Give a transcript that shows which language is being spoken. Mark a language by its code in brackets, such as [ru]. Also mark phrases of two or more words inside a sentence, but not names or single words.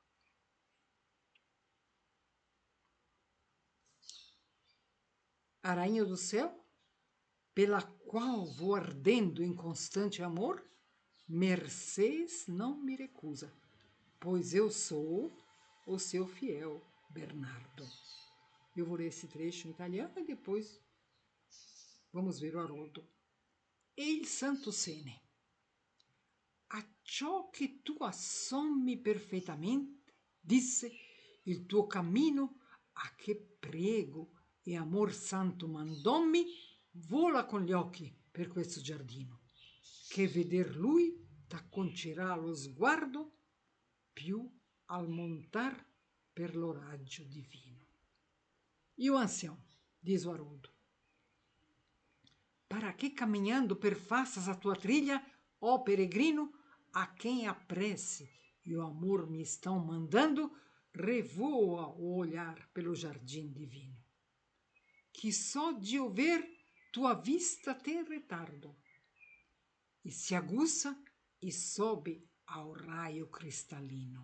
[pt] A rainha do céu, pela qual vou ardendo em constante amor, mercês não me recusa, pois eu sou o seu fiel Bernardo. Eu vou ler esse trecho em italiano e depois vamos ver o Haroldo. [it] E il santo sene, acciò che tu assommi perfeitamente, disse, il tuo cammino, a che prego e amor santo mandò-me, vola con gli occhi per questo giardino, che veder lui t'acconcerà lo sguardo più al montar per lo raggio divino. [pt] E o ancião, diz o Haroldo, para que caminhando perfaças a tua trilha, ó peregrino, a quem a prece e o amor me estão mandando, revoa o olhar pelo jardim divino, que só de o ver tua vista tem retardo, e se aguça e sobe ao raio cristalino.